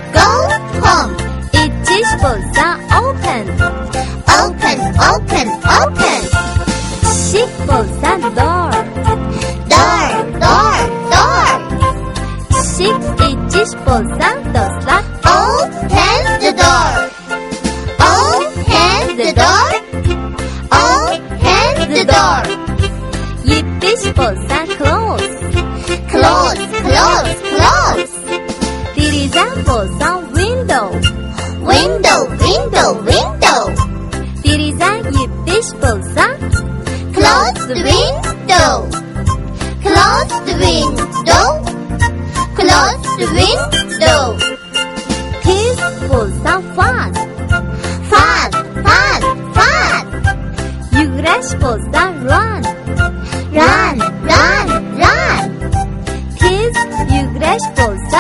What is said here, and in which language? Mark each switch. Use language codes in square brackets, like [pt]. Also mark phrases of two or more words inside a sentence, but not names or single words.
[uz] ichish bo'lsa open. Eshik bo'lsa door. Eshik ichish bo'lsa do'stlar [en] Open the door. [uz] yepish bo'lsa close. Deraza bo'lsa window. Deraza yepish bo'lsa [en] Close the window. [uz] tez bo'lsa fast. Yugurish bo'lsa run. Tez yugurish bo'lsa